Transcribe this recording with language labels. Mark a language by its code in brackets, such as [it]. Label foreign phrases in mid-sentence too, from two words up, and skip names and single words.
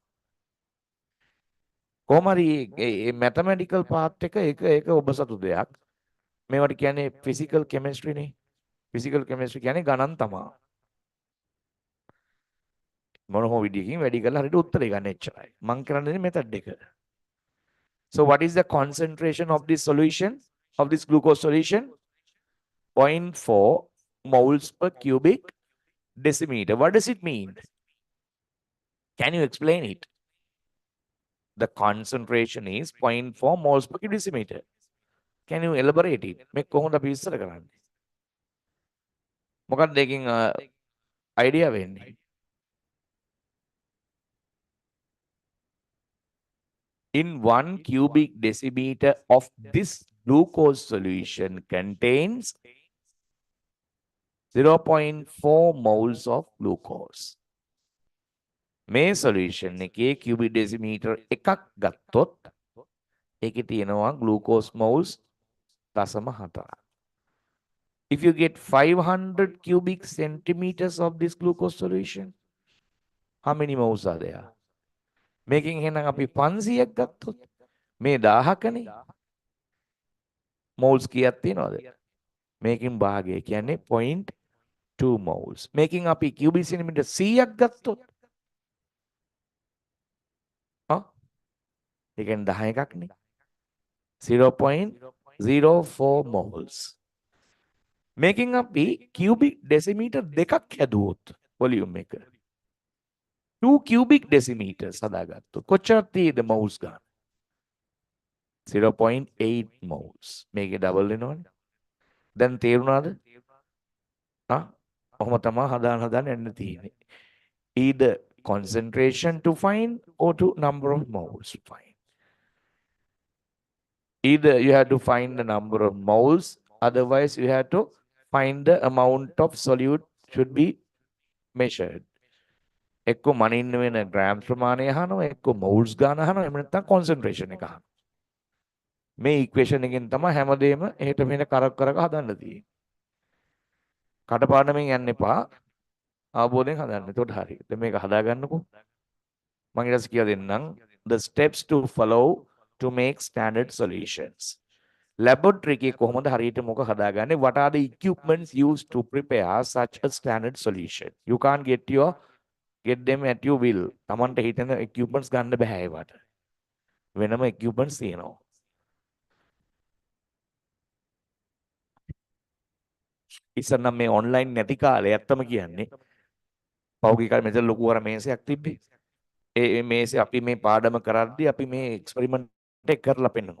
[si] කොහොම හරි මේ [en] mathematical part [si] එක ඔබ සතු දෙයක්. මේවට කියන්නේ [en] physical chemistry [si] නේ. [en] physical chemistry [si] කියන්නේ ගණන් තමයි. මොන හෝ විදියකින් වැඩි කරලා හරියට උත්තරේ ගන්න එච්චරයි. මම කරන්නේ method එක. [en] So what is the concentration of this solution, of this glucose solution? 0.4 moles per cubic decimeter. What does it mean? Can you explain it? The concentration is 0.4 moles per cubic decimeter. Can you elaborate it? [si] මේ කොහොමද අපි විස්තර කරන්නේ? මොකක්ද දෙකින් idea වෙන්නේ? [en] In 1 cubic decimeter of this glucose solution contains 0.4 moles of glucose. [si] මේ solution එකේ [en] cubic decimeter [si] එකක් ගත්තොත් ඒකේ තියෙනවා [en] glucose moles [si] 0.4. [en] If you get 500 cubic centimeters of this glucose solution, how many moles are there? [si] මේකෙන් එහෙනම් අපි 500ක් ගත්තොත් මේ 1000කනේ moles කීයක් තියෙනවද? මේකෙන් භාගය කියන්නේ 0.2 moles. මේකෙන් අපි [en] cubic centimeter [si] 100ක් ගත්තොත් ඒ කියන්නේ 10 එකක්නේ. 0.04 moles. මේකෙන් අපි [en] cubic decimeter [si] දෙකක් හැදුවොත් volume එක 2 [en] cubic decimeters [si] හදාගත්තොත් කොච්චර තියෙද moles ගන්න? 0.8 moles. මේකේ double වෙනවනේ. දැන් තේරුණාද? ඔහොම තමයි හදාන්න යන්න තියෙන්නේ. [en] Either concentration to find or to number of moles to find. Either you have to find the number of moles, otherwise you have to find the amount of solute should be measured. [si] එක්ක මනින්න වෙන grams ප්‍රමාණය අහනවා, එක්ක moles ගාන අහනවා, එහෙම නැත්නම් concentration එක අහනවා. මේ equation එකෙන් තමයි හැමදේම එහෙට මෙහෙට කරක් කරක හදන්න තියෙන්නේ. කටපාඩමෙන් යන්න එපා. අවබෝධයෙන් හදන්න. එතකොට හරි. දැන් මේක හදාගන්නකෝ. මම ඊට පස්සේ කියලා දෙන්නම්. [en] The steps to follow to make standard solutions. [si] Laboratory එකේ කොහොමද හරියට මොක හදාගන්නේ? [en] What are the equipments used to prepare such a standard solution? You can't get them at your will. [si] තමන්ට හිතෙන equipments ගන්න බෑ ඒවට. වෙනම equipments තියෙනවා. ඉතින් නම් මේ online නැති කාලේ ඇත්තම කියන්නේ පෞගී කාලේ මෙතන ලොකු අර මේසයක් තිබ්බේ. ඒ මේසේ අපි මේ පාඩම කරද්දී අපි මේ එක්ස්පෙරිමන්ට් එක කරලා පෙන්නනවා.